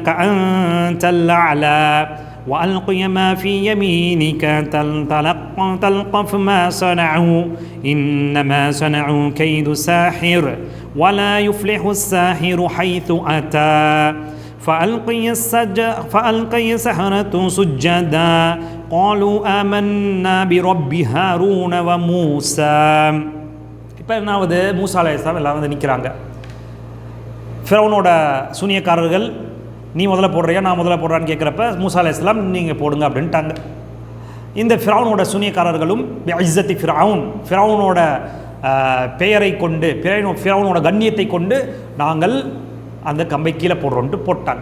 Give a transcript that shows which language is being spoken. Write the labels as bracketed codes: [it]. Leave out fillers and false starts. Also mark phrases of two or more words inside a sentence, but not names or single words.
[ar] أنت الأعلى وألقي ما في يمينك تلقف ما صنعوا إنما صنعوا كيد ساحر ولا يفلح الساحر حيث أتى فألقي السحرة سجدا قالوا آمنا برب هارون وموسى. [ta] இப்போ என்னாவது? மூசா அலைஹிஸ்ஸலாம் எல்லாம் நிற்கிறாங்க. ஃபிரௌனோட சூனியக்காரர்கள், நீ முதல்ல போடுறியா நான் முதல்ல போடுறான்னு கேட்குறப்ப மூசா அலைஹிஸ்ஸலாம் நீங்கள் போடுங்க அப்படின்ட்டாங்க. இந்த ஃபிரௌனோட சூனியக்காரர்களும் [ar] عزة فرعون, [ta] ஃபிரௌனோட பெயரை கொண்டு, ஃபிரௌனோட கண்ணியத்தை கொண்டு நாங்கள் அந்த கம்பை கீழே போடுறோன்ட்டு போட்டாங்க.